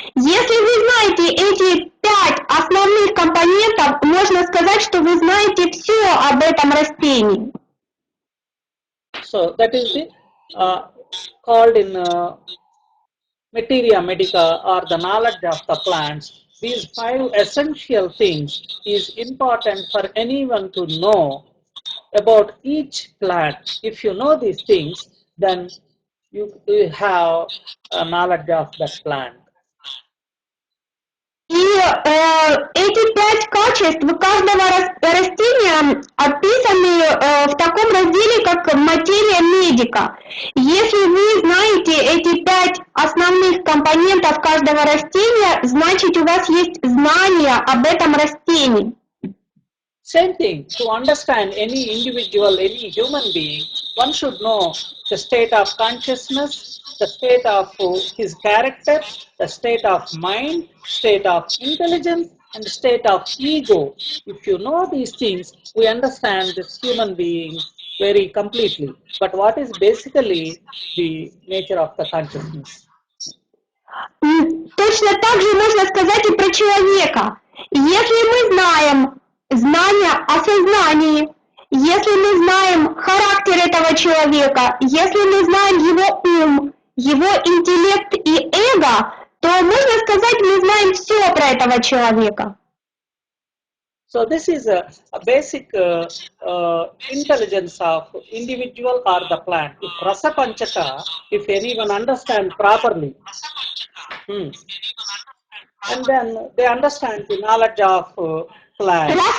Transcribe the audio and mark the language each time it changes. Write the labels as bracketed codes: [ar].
[ru] Если вы знаете эти 5 основных компонентов, можно сказать, что вы знаете все об этом растении. [en] So that is the called in materia medica or the knowledge of the plants. These 5 essential things is important for anyone to know about each plant. If you know these things, then you have a knowledge of that plant. [ru] И эти 5 качеств каждого растения описаны в таком разделе, как материя медика. Если вы знаете эти 5 основных компонентов каждого растения, значит у вас есть знания об этом растении. [en] Same thing, to understand any individual, any human being, one should know the state of consciousness, the state of his character, the state of mind, state of intelligence, and the state of ego. If you know these things, we understand this human being very completely. But what is basically the nature of the consciousness? [ru] Точно так же можно сказать и про человека. Если мы знаем знания о сознании, если мы знаем характер этого человека, если мы знаем его ум, его интеллект и эго, то можно сказать, мы знаем все про этого человека. [en] So this is a basic intelligence of individual or the plant. If rasa panchaka, if anyone understand properly, and then they understand the knowledge of plant.